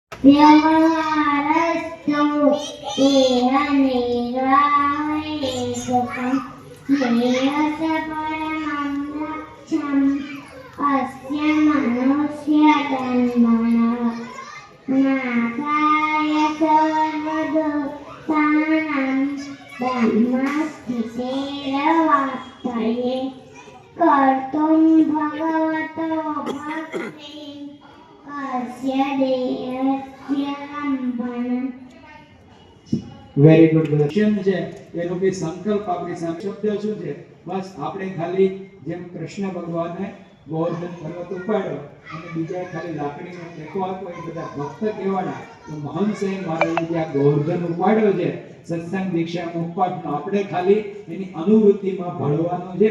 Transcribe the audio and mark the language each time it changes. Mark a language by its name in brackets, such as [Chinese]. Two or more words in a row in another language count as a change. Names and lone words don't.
[Sanskrit] व्यवहारस्तु तेह निर्वाहेतुकं ज्ञेयस परमं लक्ष्यम् अस्य मनुष्यजन्मनः नासाय सर्वदुःखानां ब्रह्मस्थितिरवाप्तये कर्तुं भगवतो भक्तिं अस्य देहस्य लम्बनम्। [English] very good question [Gujarati] છે એનો કે સંકલ્પ આપણી સામે શબ્દ શું છે? બસ આપણે ખાલી જેમ કૃષ્ણ ભગવાને ગોવર્ધન પર્વત ઉપાડ્યો અને બીજા ખાલી લાકડીનો ટેકો આપ્યો એ બધા ભક્ત કહેવાના. તો મહંસે મહારાજે જે આ ગોવર્ધન ઉપાડ્યો છે સત્સંગ દીક્ષા મુખપાઠનો આપણે ખાલી એની અનુવૃત્તિમાં ભળવાનો છે.